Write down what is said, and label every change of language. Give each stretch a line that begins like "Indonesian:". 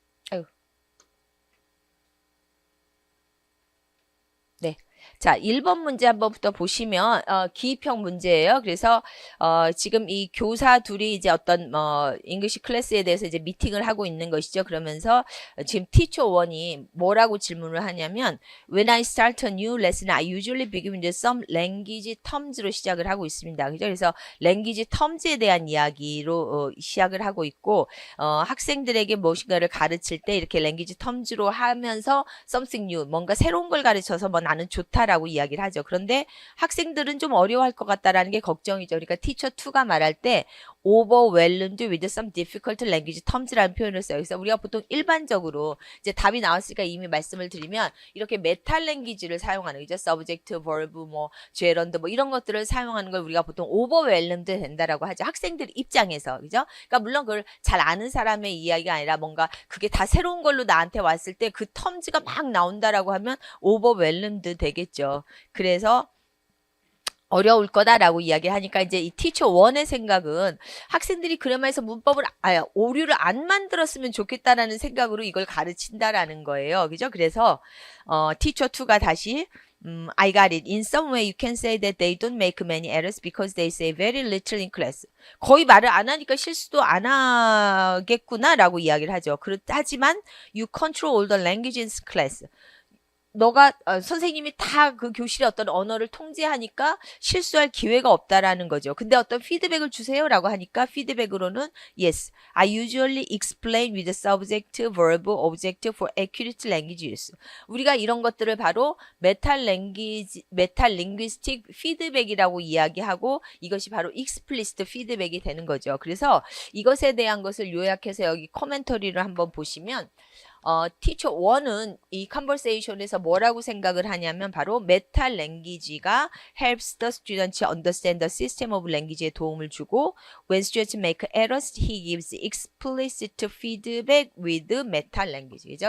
Korean: 아유. 네. 자, 1번 문제 한번부터 보시면 기입형 문제예요. 그래서 지금 이 교사 둘이 이제 어떤 잉글리시 클래스에 대해서 이제 미팅을 하고 있는 것이죠. 그러면서 지금 teacher 1이 뭐라고 질문을 하냐면
English: When I start a new lesson, I usually begin with some language terms로
Korean: 시작을 하고 있습니다. 그죠? 그래서 language terms에 대한 이야기로 시작을 하고 있고 학생들에게 무엇인가를 가르칠 때 이렇게 language terms로 하면서
English: something new,
Korean: 뭔가 새로운 걸 가르쳐서 뭐 나는 좋다라고 이야기를 하죠. 그런데 학생들은 좀 어려워할 것 같다라는 게 걱정이죠. 그러니까 teacher 2가 말할 때
English: overwhelmed with some difficult language terms
Korean: 라는 표현을 써요. 그래서 우리가 보통 일반적으로 이제 답이 나왔으니까 이미 말씀을 드리면 이렇게 메탈 랭귀지를 사용하는 거죠. subject, verb, 뭐 gerund 뭐 이런 것들을 사용하는 걸 우리가 보통 overwhelmed 된다라고 하죠. 학생들 입장에서. 그죠? 그러니까 물론 그걸 잘 아는 사람의 이야기가 아니라 뭔가 그게 다 새로운 걸로 나한테 왔을 때 그 terms가 막 나온다라고 하면 overwhelmed 되겠죠. 그래서 어려울 거다라고 이야기를 하니까 이제 이 티처 1의 생각은 학생들이 그래마에서 문법을 오류를 안 만들었으면 좋겠다라는 생각으로 이걸 가르친다라는 거예요. 그죠? 그래서 티처 2가 다시
English: I got it. In some way you can say that they don't make many errors because they say very little in class.
Korean: 거의 말을 안 하니까 실수도 안 하겠구나라고 이야기를 하죠. 하지만
English: you control all the language in class.
Korean: 너가 선생님이 다 그 교실의 어떤 언어를 통제하니까 실수할 기회가 없다라는 거죠. 근데 어떤 피드백을 주세요라고 하니까 피드백으로는
English: Yes, I usually explain with subject, verb, object for accurate language use.
Korean: 우리가 이런 것들을 바로 메탈 링귀스틱 피드백이라고 이야기하고 이것이 바로 explicit 피드백이 되는 거죠. 그래서 이것에 대한 것을 요약해서 여기 코멘터리를 한번 보시면 티처 1은 이 컨버세이션에서 뭐라고 생각을 하냐면 바로 메탈 랭귀지가
English: helps the students understand the system of language
Korean: 에 도움을 주고
English: when students make errors, he gives explicit feedback with metal language.
Korean: 그죠?